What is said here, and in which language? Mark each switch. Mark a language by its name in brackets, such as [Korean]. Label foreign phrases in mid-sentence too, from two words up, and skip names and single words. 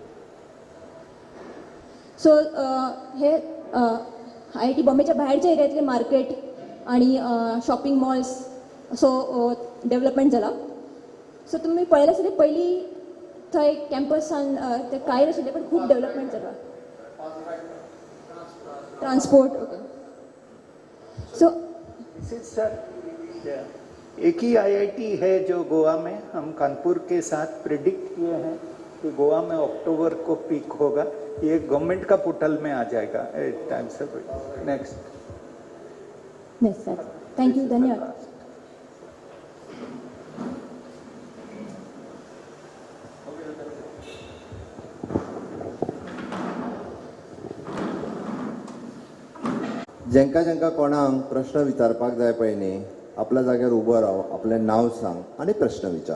[Konkani] सो हे IIT बॉम्बेच्या भायरच्या एरियातले मार्केट आणि [English] shopping malls [Konkani] असो डेव्हलपमेंट जाला. सो तुम्ही पळयलें आसतलें पयलीं थंय कॅम्पसान ते कांय नाशिल्ले, पण खूब डेव्हलपमेंट जाला. [English] Transport. Okay. So [Hindi] सर, एक ही IIT है जो गोवा में, हम कानपुर के साथ प्रिडिक्ट किए हैं कि गोवा में अक्टूबर को पीक होगा. ये गवर्नमेंट का पोर्टल में आ जाएगा टाइम से. नेक्स्ट. [English] yes sir, [Konkani] थँक्यू, धन्यवाद. जेंका जेंका कोणाक प्रश्न विचारपाक जाय पळय न्ही, आपल्या जाग्यार उबो राव, आपलें नांव सांग आनी प्रश्न विचार.